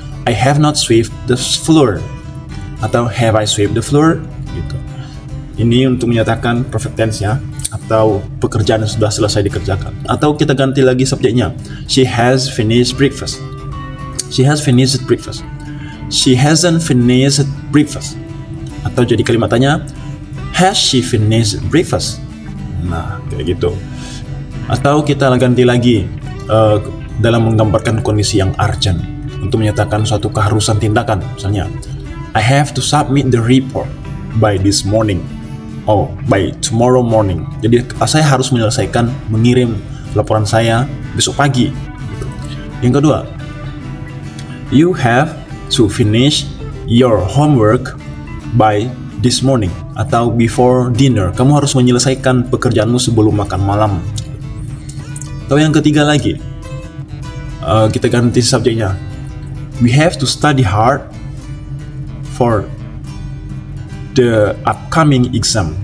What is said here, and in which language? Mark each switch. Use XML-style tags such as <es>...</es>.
<en>I have not swept the floor. Atau have I swept the floor?</en> <id>Gitu. Ini untuk menyatakan perfect tense ya, atau pekerjaan yang sudah selesai dikerjakan. Atau kita ganti lagi subjeknya,</id> <en>she has finished breakfast. She has finished breakfast. She hasn't finished breakfast.</en> <id>Atau jadi kalimat tanya,</id> <en>has she finished breakfast?</en> <id>Nah, kayak gitu. Atau kita ganti lagi dalam menggambarkan kondisi yang urgent untuk menyatakan suatu keharusan tindakan.</id> <en>Misalnya, I have to submit the report by this morning. By tomorrow morning.</en> <id>Jadi saya harus menyelesaikan mengirim laporan saya besok pagi. Yang kedua,</id> <en>you have to finish your homework by this morning atau before dinner.</en> <id>Kamu harus menyelesaikan pekerjaanmu sebelum makan malam. Atau yang ketiga lagi, kita ganti subjeknya.</id> <en>We have to study hard for the upcoming exam.</en>